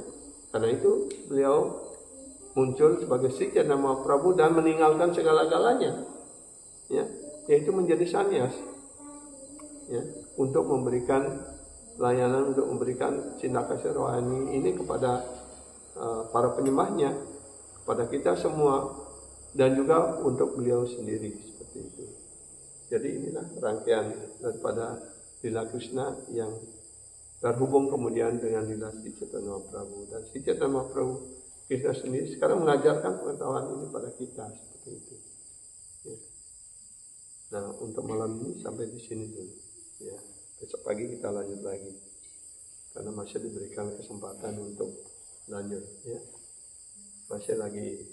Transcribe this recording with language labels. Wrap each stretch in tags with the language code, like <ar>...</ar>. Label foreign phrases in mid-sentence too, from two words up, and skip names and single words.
<id>Karena itu beliau muncul sebagai Sri Chaitanya Mahaprabhu dan meninggalkan segala-galanya, ya, yaitu menjadi sannyas, ya, untuk memberikan layanan, untuk memberikan cinta kasih rohani ini kepada para penyembahnya, kepada kita semua, dan juga untuk beliau sendiri, seperti itu. Jadi inilah rangkaian daripada lila Krishna yang terhubung kemudian dengan lila Sri Chaitanya Mahaprabhu. Dan Sri Chaitanya Mahaprabhu Krishna sendiri sekarang mengajarkan pengetahuan ini pada kita, seperti itu. Ya. Nah, untuk malam ini sampai di sini dulu. Ya, besok pagi kita lanjut lagi, karena masih diberikan kesempatan untuk lanjut. Ya, masih lagi.</id>